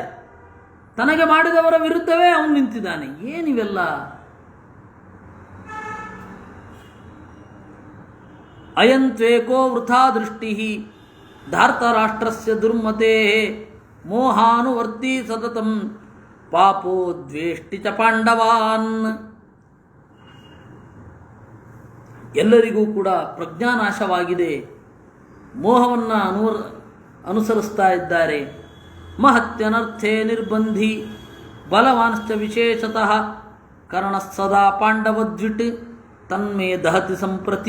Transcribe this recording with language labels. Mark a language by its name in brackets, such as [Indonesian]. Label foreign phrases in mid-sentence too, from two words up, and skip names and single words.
[Kannada] ತನಗೆ ಮಾಡಿದವರ ವಿರುದ್ಧವೇ ಅವನು ನಿಂತಿದ್ದಾನೆ. ಏನಿವೆಲ್ಲ? [Sanskrit] ಅಯಂತ್ವೇಕೋ ವೃಥಾ ದೃಷ್ಟಿ ಧಾರ್ತರಾಷ್ಟ್ರಸ್ಯ ದುರ್ಮತೆ ಮೋಹಾನುವರ್ತಿ ಸತತಂ ಪಾಪೋ ದ್ವೇಷ್ಟಿ ಚ ಪಾಂಡವಾನ್. [Kannada] ಎಲ್ಲರಿಗೂ ಕೂಡ ಪ್ರಜ್ಞಾನಾಶವಾಗಿದೆ, ಮೋಹವನ್ನು ಅನುಸರಿಸ್ತಾ ಇದ್ದಾರೆ. [Sanskrit] ಮಹತ್ಯನರ್ಥೇ ನಿರ್ಬಂಧಿ ಬಲವಾನ್ಶ್ಚ ವಿಶೇಷತಃ ಕರ್ಣ ಸದಾ ಪಾಂಡವದ್ವಿಟ್ ತನ್ಮೇ ದಹತಿ ಸಂಪ್ರತಿ.